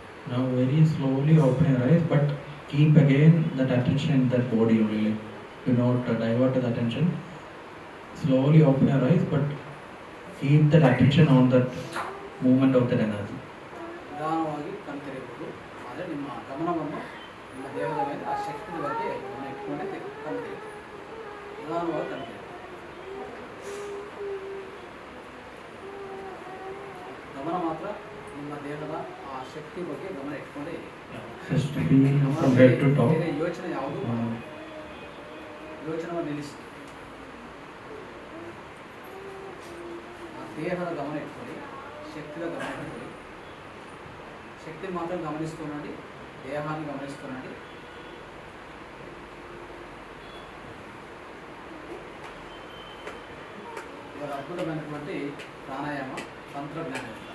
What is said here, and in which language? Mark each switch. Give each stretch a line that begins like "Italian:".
English: Now very slowly open your eyes, but keep again that attention in that body only. Do not divert the attention. Slowly open your eyes, but keep that attention on that movement of that energy.
Kannada: ನಿಧಾನವಾಗಿ ಕಣ್ತೆರೆಯಬಹುದು. ಆದರೆ ನಿಮ್ಮ ಗಮನವನ್ನು ನಿಮ್ಮ ದೇಹದ ಮೇಲೆ ಆ ಶಕ್ತಿಯ ಬಗ್ಗೆ ಗಮನ ಇಟ್ಕೊಂಡೇ ಕಣ್ತೆರೆಯಬಹುದು. ನಿಧಾನವಾಗಿ ಕಣ್ತೆರೆಯಬಹುದು. ಗಮನ ಮಾತ್ರ ನಿಮ್ಮ ದೇಹದ ಆ ಶಕ್ತಿ ಬಗ್ಗೆ ಗಮನ ಇಟ್ಕೊಂಡೇ ಇದೆ.
English: Just feel from head to top.
Kannada: ಬೇರೆ ಯೋಚನೆ ಯಾವುದು ಯೋಚನೆ ನಿಲ್ಲಿಸಿ ಆ ದೇಹದ ಗಮನ ಇಟ್ಕೊಳ್ಳಿ, ಶಕ್ತಿಯ ಗಮನ ಇಟ್ಕೊಳ್ಳಿ.
Telugu: శక్తి మాత్రం గమనిస్తున్నాండి, దేహాన్ని గమనిస్తున్నాండి. ఇవాళ అద్భుతమైనటువంటి ప్రాణాయామ తంత్రజ్ఞానం.